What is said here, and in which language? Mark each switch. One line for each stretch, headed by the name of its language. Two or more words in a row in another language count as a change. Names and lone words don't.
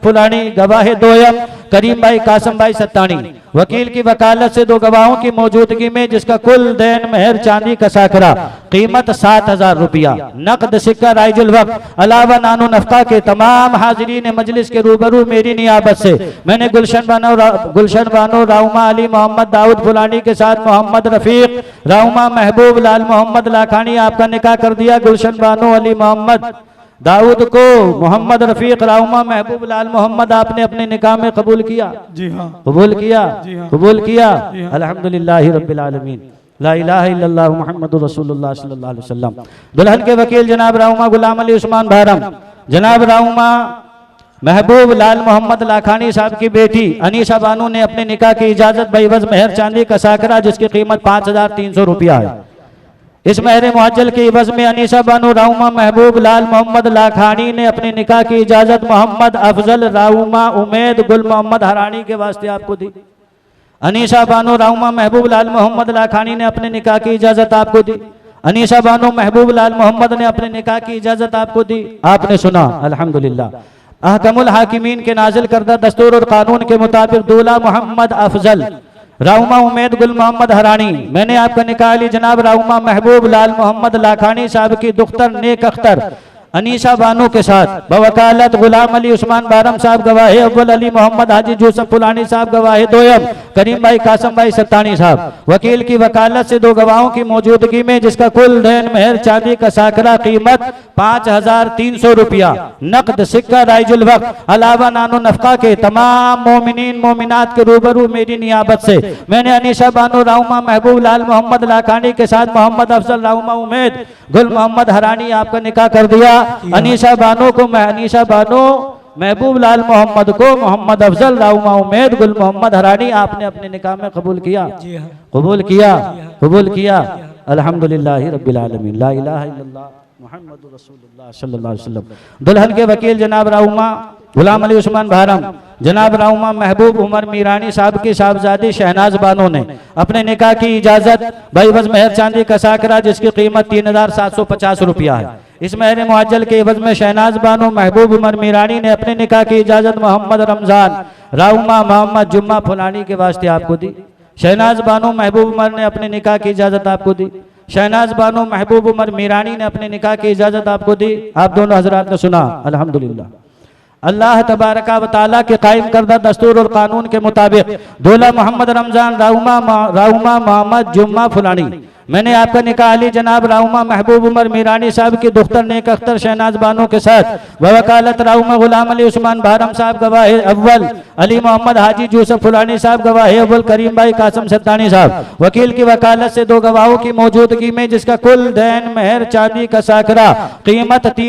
Hindi: फुलानी गवाह दोयम करीम भाई कासम भाई सत्तानी वकील की वकालत से 2 गवाहों की मौजूदगी में जिसका कुल देन मेहर चांदी का साकरा कीमत 7,000 रुपया नकद सिक्का राइजुल वक्त अलावा नानो नफका के तमाम हाजिरीन मजलिस के रूबरू मेरी नियाबत से मैंने गुलशन बानो राउमा अली मोहम्मद दाऊद फुलानी के साथ मोहम्मद रफीक राउमा महबूब लाल मोहम्मद लाखानी आपका निकाह कर दिया। गुलशन बानो अली मोहम्मद दाऊद को मोहम्मद रफीक राउमा महबूब लाल मोहम्मद आपने अपने निकाह में कबूल किया? जी हाँ। कबूल किया? जी हाँ। कबूल किया? जी हाँ।
Arabic: الحمد لله رب العالمين لا إله إلا الله محمد رسول الله صلى الله عليه وسلم.
Hindi: दुल्हन के वकील जनाब राउमा गुलाम अली उस्मान भारम जनाब राउमा महबूब लाल मोहम्मद लाखानी साहब की बेटी अनीसा बानो ने अपने निकाह की इजाजत बइवज मेहर चांदी का साकरा जिसकी कीमत 5,300 रुपया है। इस मेहर मुअज्जल के इवज में अनीसा बानो राउमा महबूब लाल मोहम्मद लाखानी ने अपने निकाह की इजाजत मोहम्मद अफजल राउमा उमेद गुल मोहम्मद हरानी के वास्ते आपको दी। अनीसा बानो राउमा महबूब लाल मोहम्मद लाखानी ने अपने निकाह की इजाजत आपको दी। अनीसा बानो महबूब लाल मोहम्मद ने अपने निकाह की इजाजत आपको दी। आपने सुना अल्हम्दुलिल्लाह।
Arabic: أحكم الحاكمين
Hindi: के नाजिल करदा दस्तूर और कानून के मुताबिक दूल्हा मोहम्मद अफजल राउमा उमेद गुल मोहम्मद हरानी, मैंने आपका निकाह अली जनाब राउमा महबूब लाल मोहम्मद लाखानी साहब की दुख्तर नेक अख्तर अनीसा बानो के साथ बवकालत गुलाम अली उस्मान बारम साहब गवाह अव्वल अली मोहम्मद हाजी यूसुफ फुलानी साहब गवाह दोयम करीम भाई कासम भाई सत्तानी साहब वकील की वकालत से 2 गवाहों की मौजूदगी में जिसका कुल देन मेहर चांदी का साकरा कीमत 5,300 रुपया नकद सिक्का राइजुल वक्त अलावा नानो नफका के तमाम मोमिनीन मोमिनात के रूबरू मेरी नियाबत से मैंने अनीसा बानो राउमा महबूब लाल मोहम्मद लाखानी के साथ मोहम्मद अफजल राउमा उमेद गुल मोहम्मद हरानी आपका निकाह कर दिया। अनीसा बानो को अनीसा बानो महबूब लाल मोहम्मद को मोहम्मद अफजल राउमा उमेद गुल मोहम्मद हरानी आपने अपने निकाह में कबूल किया? कबूल किया? कबूल किया?
Arabic: الحمد لله رب العالمين لا إله إلا الله محمد رسول الله صلى الله عليه وسلم.
Hindi: दुल्हन के वकील जनाब राउमा गुलाम अली उस्मान भारम जनाब राउमा महबूब उमर मीरानी साहब की साहबजादी शहनाज बानो ने अपने निकाह की इजाजत बइवज मेहर चांदी का साकरा जिसकी कीमत 3,750 रुपया है। इस मेहर मुअज्जल के इवज में शहनाज बानो महबूब उमर मीरानी ने अपने निकाह की इजाजत मोहम्मद रमजान राउमा मोहम्मद जुम्मा फुलानी के वास्ते आपको दी। शहनाज बानो महबूब उमर ने अपने निकाह की इजाजत आपको दी। शहनाज बानो महबूब उमर मीरानी ने अपने निकाह की इजाजत आपको दी। आप दोनों हजरात ने सुना अल्हम्दुलिल्लाह। अल्लाह तबारका व तआला के कायम करदा दस्तूर और कानून के मुताबिक दूल्हा मोहम्मद रमजान राउमा मोहम्मद जुम्मा फुलानी, मैंने आपका निकाह अली जनाब राउमा महबूब उमर मीरानी साहब की दुख्तर नेक अख्तर शहनाज बानो के साथ बवकालत राउमा गुलाम अली उस्मान भारम साहब गवाह अव्वल अली मोहम्मद हाजी यूसुफ फुलानी साहब गवाह अव्वल करीम भाई कासम सत्तानी साहब वकील की वकालत से 2 गवाहों की मौजूदगी में जिसका कुल देन मेहर चांदी का साकरा कीमत